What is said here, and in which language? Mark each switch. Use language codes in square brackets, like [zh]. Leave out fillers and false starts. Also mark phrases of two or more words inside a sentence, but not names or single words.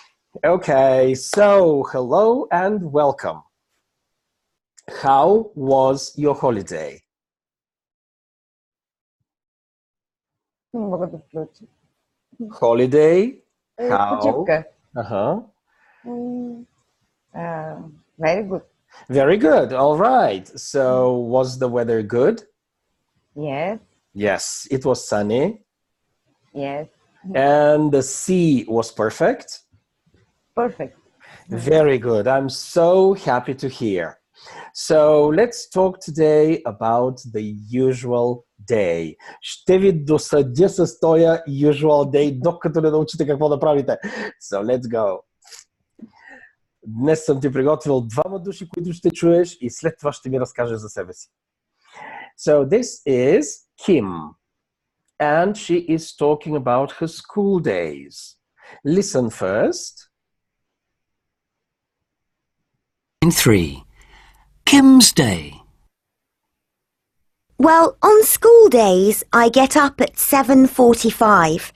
[en] Okay, so hello and welcome. How was your holiday? [bg] Не мога да включа. [en] Holiday? How? [bg] Почивка. Uh-huh. М, [en] Very good. Very good. All right. So, was the weather good? Yes, Yes, it was sunny. yes. And the sea was perfect? Perfect. Very good. I'm so happy to hear. So let's talk today about the usual day. [bg] Ще ви досъдя с този [en] usual day, [bg] докато не научите какво да правите. [en] So let's go. [bg] Днес съм ти приготвил двама души, които ще чуеш и след това ще ми разкажеш за себе си. [en] So this is Kim and she is talking about her school days. Listen first. 3. Kim's Day. Well, on school days, I get up at 7:45.